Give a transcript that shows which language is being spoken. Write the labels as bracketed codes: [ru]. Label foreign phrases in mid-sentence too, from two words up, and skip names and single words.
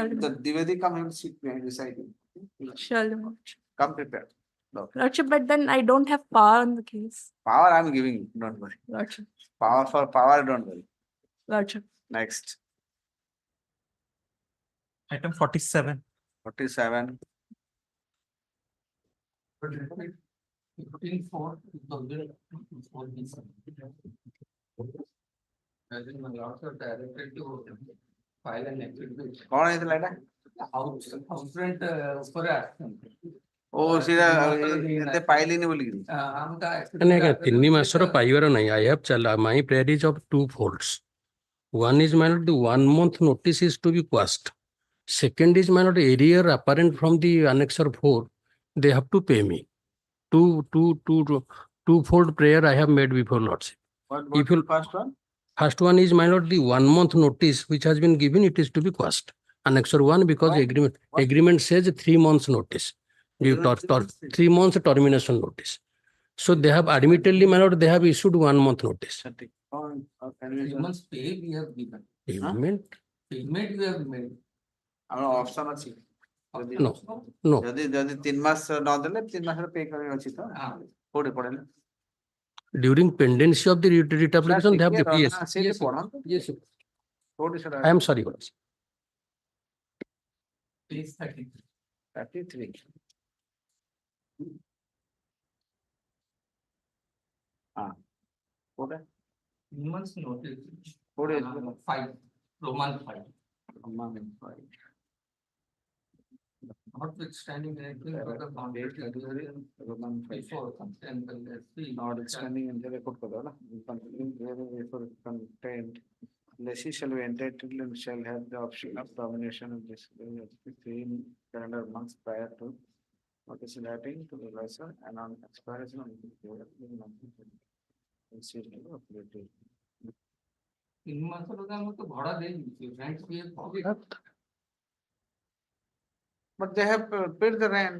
[en] the Divedi come and sit behind beside you Sure, Lordship. come prepared Lordship, but then I don't have power on the case. power I'm giving you don't worry Lordship. power for power don't worry Lordship. next Item 47. [or] 47 କଣ ହେଇଥିଲା ଏଟା ଓ ସେଇଟା ଏତେ ପାଇଲିନି ବୋଲିକିରି ଆଜ୍ଞା 3 ମାସର ପାଇବାର ନାହିଁ [en] I have my prayer is of 2 folds. One is my lord, the 1 month notice is to be quashed. Second is my lord, arrear apparent from the annexure 4, they have to pay me. Two-fold prayer I have made before lordship. what If you first one first one is my lord, the 1 month notice which has been given, it is to be quashed. Annexure 1 because agreement says 3 months notice. 3 months termination notice. So they have admittedly, my lord, they have issued 1 month notice. Months pay we have given. Payment? Payment we have made. [or] ଆମର ଅପସନ ଅଛି [en] No, no. [or] ଯଦି 3 ମାସ ନ ଦେଲେ 3 ମାସର ପେ କରିବାର ଅଛି ତ କୋଉଠି ପଡେନା [en] During pendency of the writ application, they have the yes. [or] yes ପଢନ୍ତୁ [en] Yes, sir. [or] କୋଉଠି ସେଟା [en] I am sorry. lordship. Page 33. [or] 33 ହଁ କୋଉଟା [en] Months notice. [or] କୋଉଠି [en] 5. Roman 5. Notwithstanding anything of the contract before content, Notwithstanding and the record content, lessee shall be entitled and shall have the option of termination of this 3 calendar months prior to notice writing to the lesser and on expiration of the But they have paid the rent.